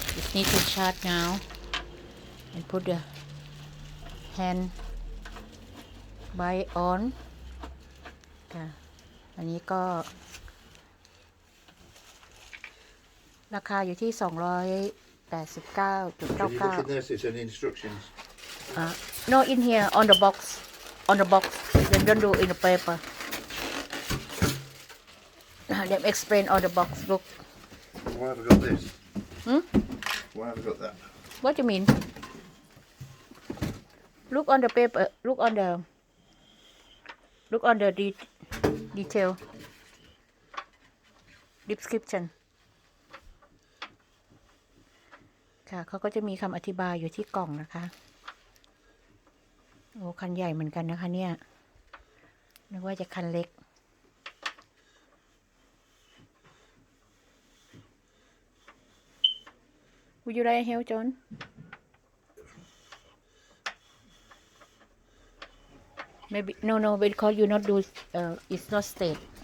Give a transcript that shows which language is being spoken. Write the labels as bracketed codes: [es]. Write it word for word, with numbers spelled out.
[en] it need to charge now and put the hand by on [th] ค่ะ อันนี้ก็ ราคาอยู่ที่ [en] Can you look in [th] สองร้อยแปดสิบเก้าจุดเก้าเก้า [en] there? See if there's any instructions. Uh, no, in here on the box, on the box. They don't do in the paper. They explain on the box. Look, Why have I got this? Hmm? Why have I got that? what do you mean? Look on the paper. Look on the. Look on the de- detail. Description. [th] ค่ะเขาก็จะมีคำอธิบายอยู่ที่กล่องนะคะ โอ้คันใหญ่เหมือนกันนะคะเนี่ย นึกว่าจะคันเล็ก [en] Would you like help, John? Maybe no no because you not do uh, it's not state.